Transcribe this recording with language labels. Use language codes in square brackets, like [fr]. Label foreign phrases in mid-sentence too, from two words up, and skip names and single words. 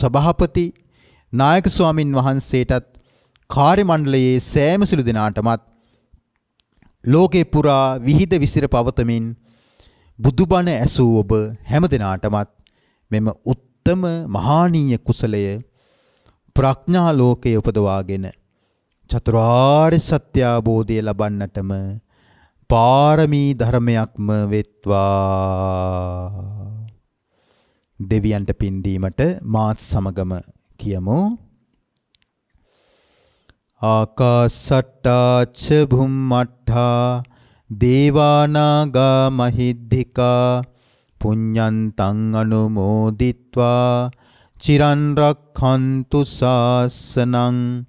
[si] සභාපති නායක ස්වාමින් වහන්සේටත් කාර්ය මණ්ඩලයේ සෑම සිළු දෙනාටමත් ලෝකේ පුරා විහිද විසිර පවතමින් බුදුබණ ඇසූ ඔබ හැම දිනාටමත් මෙම උත්තම මහානීය කුසලය ප්‍රඥා ලෝකයේ උපදවාගෙන චතුරාර්ය සත්‍ය අවබෝධය ලබන්නටම පාරමී ධර්මයක්ම වෙත්වා. දෙවියන්ට පින් දීමට මාත් සමගම කියමු. [pi] ආකාසට්ටා ච භුම්මට්ඨා දේවානාගා මහිද්దికා පුඤ්ඤන්තං අනුමෝදිත්වා චිරන් රක්ඛන්තු ශාසනං.